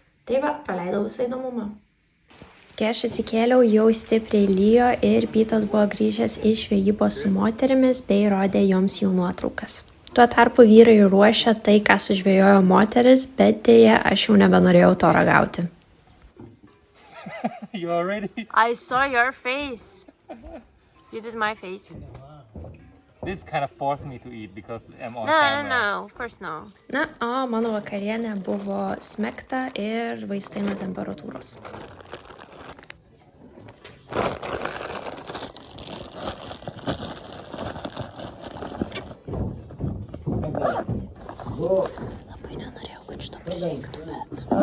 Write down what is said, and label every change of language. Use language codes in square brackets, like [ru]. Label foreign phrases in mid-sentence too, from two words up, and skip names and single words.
[lt] Tai va, praleidau visą įdomumą. Kai aš atsikėliau, jau stipriai lyjo ir Pytas buvo grįžęs iš žvejybos su moterimis bei rodė joms jų nuotraukas. Tuo tarpu vyrai ruošia tai, ką sužvejojo moteris, bet dėja aš jau nebenorėjau to ragauti. [en] You already? I saw your face. You did my face. This kind of forced me to eat because I'm on camera. No, of course no. [lt] Na, o mano vakarienė buvo smegta ir vaistai nuo temperatūros. Labai nenorėjau, kad šito prireiktų, bet...